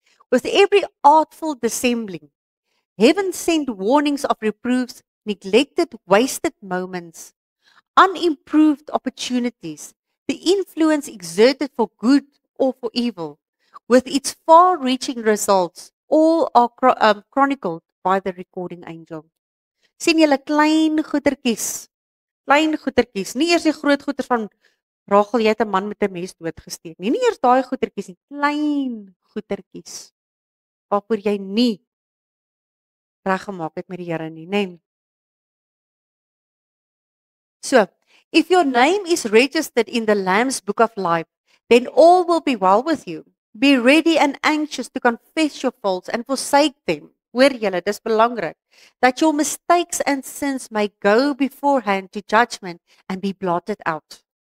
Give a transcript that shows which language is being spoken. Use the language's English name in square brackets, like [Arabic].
[English] With every artful dissembling. Heaven sent warnings of reproofs, neglected, wasted moments, unimproved opportunities, the influence exerted for good or for evil, with its far-reaching results, all are chronicled by the recording angel. [Afrikaans] Sien julle klein goetertjies, nie eers die groot goeters van Rachel, jy het 'n man met 'n mes doodgesteek nie, nie eers daai goetertjies nie, klein goetertjies, waarvoor jy nie reggemaak het met die Here nie, né? [English] So, if your name is registered in the Lamb's book of life, then all will be well with you. Be ready and anxious to confess your faults and forsake them. [Afrikaans] Hoor julle, dis belangrik. [English] That your mistakes and sins may go beforehand to judgment and be blotted out.